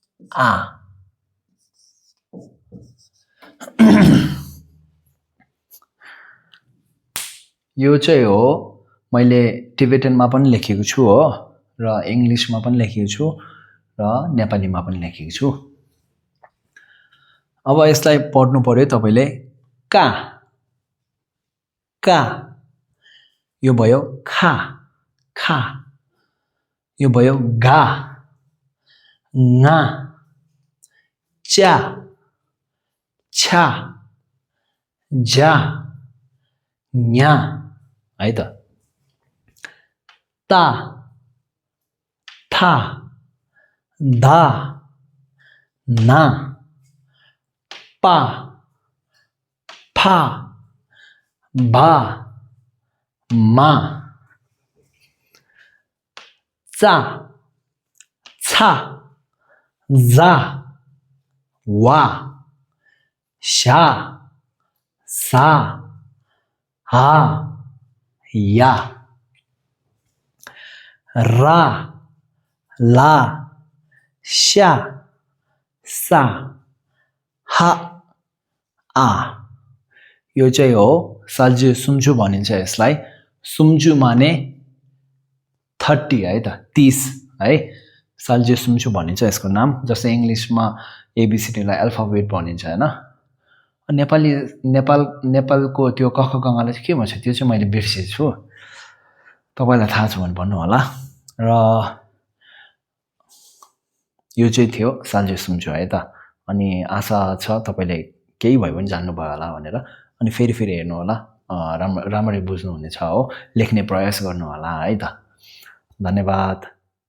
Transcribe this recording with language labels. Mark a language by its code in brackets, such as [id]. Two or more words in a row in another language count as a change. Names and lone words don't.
[ne] आ यो चाहिँ हो मैले टिबेटनमा पनि लेखेको छु हो र इंग्लिशमा पनि लेखेको छु र नेपालीमा पनि लेखेको छु अब यसलाई पढ्नु पर्यो तपाईले का का यो भयो खा खा यो भयो गा nga [bo] ཅ ཆ ཇ ཉ [ne] है त [bo] ཏ ཐ ད ན པ ཕ བ མ ཅ ཆ ཇ ཝ ཤ ས ཧ ཡ ར ལ ཤ ས ཧ ཨ [ne] यो चाहिँ हो साल्जु सुम्जु भनिन्छ यसलाई सुम्जु माने 30 है त 30 है साल्जु सुम्जु भनिन्छ यसको नाम जस्तै इंग्लिशमा एबीसीडी लाई अल्फाबेट भनिन्छ हैन नेपालको त्यो क ख ग घ लाई के भन्छ त्यो चाहिँ मैले बिर्सेछु तपाईलाई थाहा छ भने भन्नु होला र यो चाहिँ थियो साल्जु सुम्जु है त अनि आशा छ तपाईले केही भए पनि जान्नु भयो होला भनेर अनि फेरि हेर्नु होला राम्ररी बुझ्नु हुनेछ हो लेख्ने प्रयास गर्नु होला है त धन्यवाद